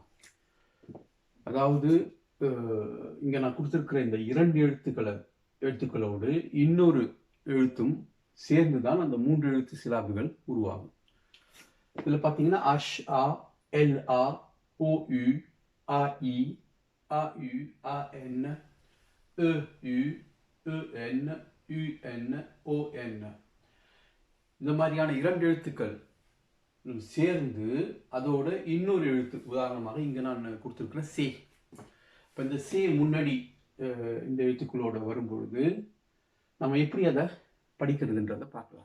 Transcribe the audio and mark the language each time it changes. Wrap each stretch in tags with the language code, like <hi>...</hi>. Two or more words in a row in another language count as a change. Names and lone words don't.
<ta>அதாவது இங்கே நான் கொடுத்துருக்கிற இந்த 2 எழுத்துக்களோடு இன்னொரு எழுத்தும் சேர்ந்து தான் அந்த 3 எழுத்து சிலாபுகள் உருவாகும். இதில் பார்த்தீங்கன்னா அஷ், ஆ, எல், ஆ, ஓ, யு, ஆ, இ,</ta> <en>A, U, A, N, E, U, E, N, U, N, O, N.</en> <ta>இந்த மாதிரியான 2 எழுத்துக்கள் சேர்ந்து அதோட இன்னொரு எழுத்து, உதாரணமாக இங்கே நான் கொடுத்துருக்கிறேன் சே. இப்போ இந்த சே முன்னாடி இந்த எழுத்துக்களோட வரும்பொழுது நம்ம எப்படி அதை படிக்கிறதுன்றதை பார்க்கலாம்.</ta>